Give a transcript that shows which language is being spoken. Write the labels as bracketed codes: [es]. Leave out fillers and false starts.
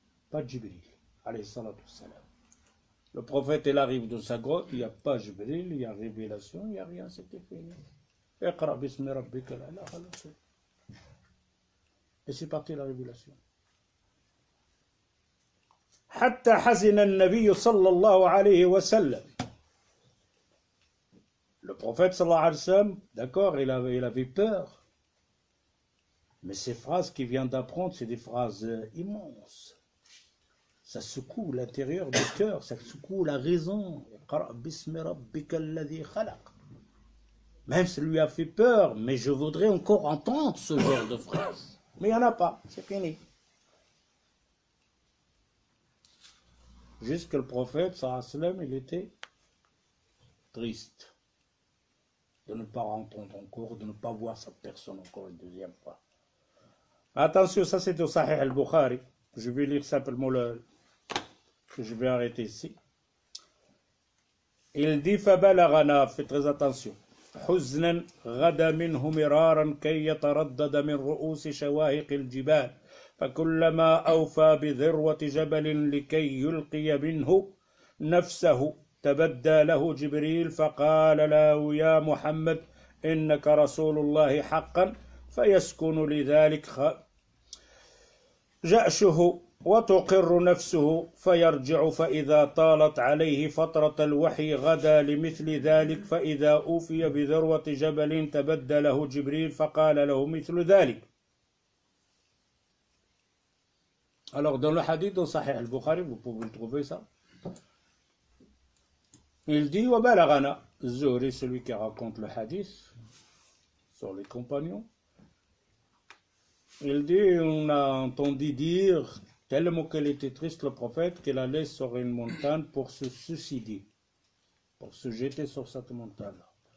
[fr] Pas Jibril, alayhi salatu wassalam. Le prophète, il arrive dans sa grotte, il n'y a pas Jibril, il y a révélation, il n'y a rien, c'était fini. [ar] اقرأ باسم ربك الأعلى. [fr] Et c'est parti la révélation. [ar] حتى حزن النبي صلى الله عليه وسلم. [fr] Le prophète sallallahu alayhi wa sallam, d'accord, il avait peur. Mais ces phrases qu'il vient d'apprendre, c'est des phrases immenses. Ça secoue l'intérieur du cœur, ça secoue la raison. [ar] اقرأ باسم ربك الذي خلق. [fr] Même ça lui a fait peur, mais je voudrais encore entendre ce genre de phrases. Mais il n'y en a pas, c'est fini. Jusque le prophète, sallallahu alayhi wa sallam, il était triste de ne pas entendre encore, de ne pas voir sa personne encore une deuxième fois. Attention, ça c'est au Sahih al-Bukhari. Je vais lire simplement que je vais arrêter ici. Il dit فَبَلَغَنَا, faites très attention. [ar] حزنا غدا منه مرارا كي يتردد من رؤوس شواهق الجبال فكلما أوفى بذروة جبل لكي يلقي منه نفسه تبدى له جبريل فقال له يا محمد إنك رسول الله حقا فيسكن لذلك جأشه وتقر نفسه فيرجع فإذا طالت عليه فترة الوحي غدا لمثل ذلك فإذا أوفي بذروة جبل تبدى له جبريل فقال له مثل ذلك. [fr] Alors dans le hadith de Sahih al-Bukhari, vous pouvez le trouver ça. Il dit [ar] وبلغنا الزهري, [fr] celui qui raconte le hadith sur les compagnons. Il dit on a entendu dire tellement qu'il était triste le prophète qu'il allait sur une montagne pour se suicider, pour se jeter sur cette montagne-là.